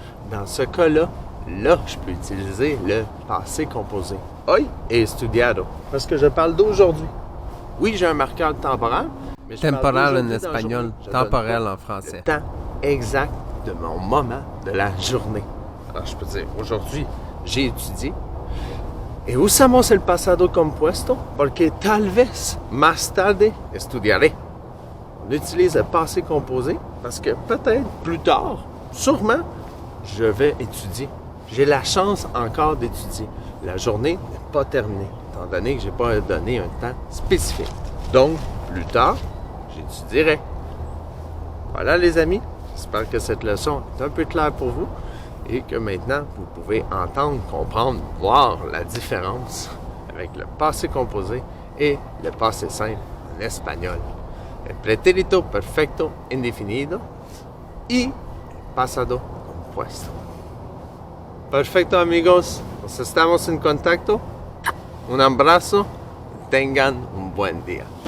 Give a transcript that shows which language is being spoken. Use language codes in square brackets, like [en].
[fr] Dans ce cas-là, je peux utiliser le passé composé. [es] Hoy he estudiado. [fr] Parce que je parle d'aujourd'hui. Oui, j'ai un marqueur temporal. Mais temporal en espagnol, temporel en français. Le temps exact de mon moment de la journée. Alors, je peux dire, aujourd'hui, j'ai étudié. [es] Et usamos el pasado compuesto porque tal vez más tarde estudiaré. [fr] On utilise le passé composé parce que peut-être plus tard, sûrement, je vais étudier. J'ai la chance encore d'étudier. La journée n'est pas terminée, étant donné que je n'ai pas donné un temps spécifique. Donc, plus tard, j'étudierai. Voilà les amis, j'espère que cette leçon est un peu claire pour vous et que maintenant, vous pouvez entendre, comprendre, voir la différence avec le passé composé et le passé simple en espagnol. [es] El pretérito perfecto indefinido y pasado compuesto. Perfecto amigos, nos estamos en contacto. Un abrazo, tengan un buen día.